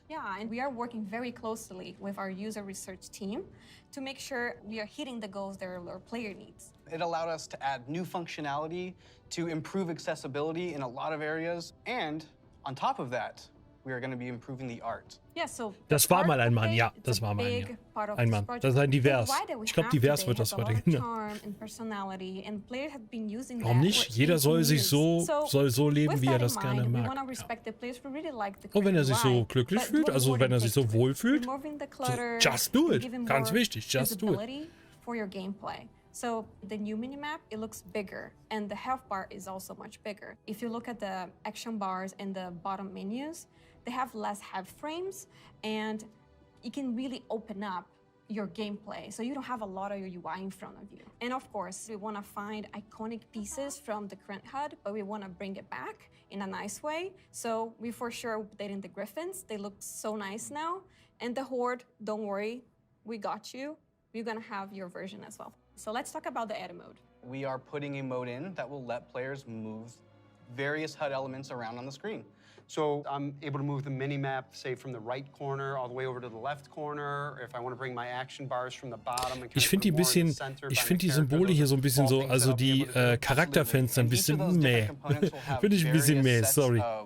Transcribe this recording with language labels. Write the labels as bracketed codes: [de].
[en] Yeah, and we are working very closely with our user research team to make sure we are hitting the goals that our player needs. It allowed us to add new functionality, to improve accessibility in a lot of areas, and on top of that, we are going to be improving the art. Yeah, so [de] Das war mal ein Mann, ja. Das war mal ein, ja. Ein Mann. Das ist ein Divers. Ich glaube, Divers wird das heute genannt. Warum nicht? Jeder soll so leben, wie er das gerne mag. Ja. Und wenn er sich so glücklich fühlt, also wenn er sich so wohl fühlt, [en] so just do it. [de] Ganz wichtig, [en] just do it. So the new minimap, it looks bigger, and the health bar is also much bigger. If you look at the action bars and the bottom menus, they have less health frames, and you can really open up your gameplay, so you don't have a lot of your UI in front of you. And of course, we want to find iconic pieces from the current HUD, but we want to bring it back in a nice way. So we for sure updating the Griffins. They look so nice now. And the Horde, don't worry, we got you. We're going to have your version as well. So let's talk about the edit mode. We are putting a mode in that will let players move various HUD elements around on the screen. So I'm able to move the mini-map, say, from the right corner all the way over to the left corner. If I want to bring my action bars from the bottom and [de] ich finde die Symbole hier so ein bisschen so, also die Charakterfenster ein bisschen meh. Finde ich ein bisschen meh, sorry.